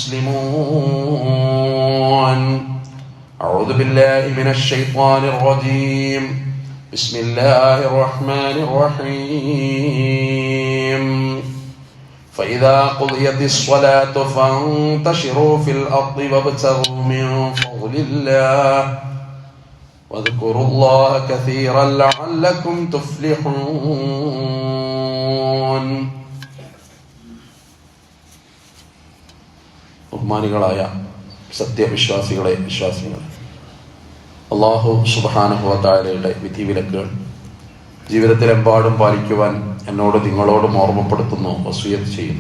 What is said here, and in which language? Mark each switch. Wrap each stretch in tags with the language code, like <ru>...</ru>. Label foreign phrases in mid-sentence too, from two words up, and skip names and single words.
<ar>مسلمون أعوذ بالله من الشيطان الرجيم بسم الله الرحمن الرحيم فإذا قضيت الصلاة فانتشروا في الأرض وابتغوا من فضل الله واذكروا الله كثيرا لعلكم تفلحون</ar> <ml>ബഹുമാനികളായ സത്യവിശ്വാസികളെ വിശ്വാസികളെ, അല്ലാഹു</ml> <ar>سبحانه وتعالى</ar> <ml>വിധിവിലക്കുകൾ ജീവിതത്തിലെമ്പാടും പാലിക്കുവാൻ എന്നോട് നിങ്ങളോടും ഓർമ്മപ്പെടുത്തുന്നു, വസിയത്ത് ചെയ്യുന്നു.</ml>